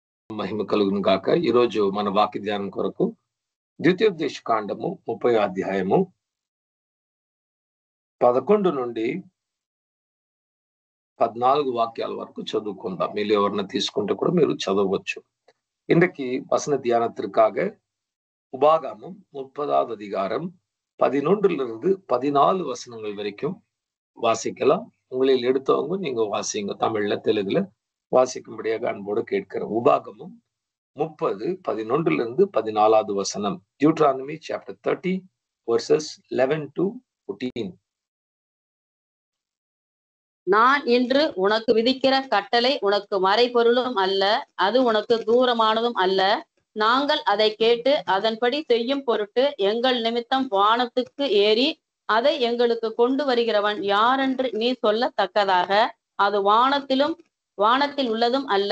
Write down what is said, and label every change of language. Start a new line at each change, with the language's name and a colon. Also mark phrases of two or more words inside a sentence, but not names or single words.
Telugu: మహిమ కలుగును గాక. ఈరోజు మన వాక్య ధ్యానం కొరకు ద్వితీయోపదేశ కాండము 30 అధ్యాయము 11 నుండి 14 వాక్యాల వరకు చదువుకుందాం. మీరు ఎవరన్నా తీసుకుంటే కూడా మీరు చదవచ్చు.
Tamil: இன்றைக்கு வசன தியானத்திற்காக உபாகமம் 30வது அதிகாரம் 11 14 வசனங்கள் வரைக்கும் வாசிக்கலாம். உங்களில் எடுத்தவங்க நீங்க வாசிங்க. தமிழ்ல தெலுங்குல வாசிக்கும்படியாக அன்போடு கேட்கிறேன். உபாகமம் 30 11 14 வசனம்.
English: Deuteronomy chapter 30 verses 11 to 14.
Tamil: நான் இன்று உனக்கு விதிக்கிற கட்டளை உனக்கு மறைபொருளும் அல்ல, அது உனக்கு தூரமானதும் அல்ல. நாங்கள் அதை கேட்டு அதன்படி செய்யும் பொருட்டு எங்கள் நிமித்தம் வானத்துக்கு ஏறி அதை எங்களுக்கு கொண்டு வருகிறவன் யாரென்று நீ சொல்லத்தக்கதாக அது வானத்தில் உள்ளதும் அல்ல.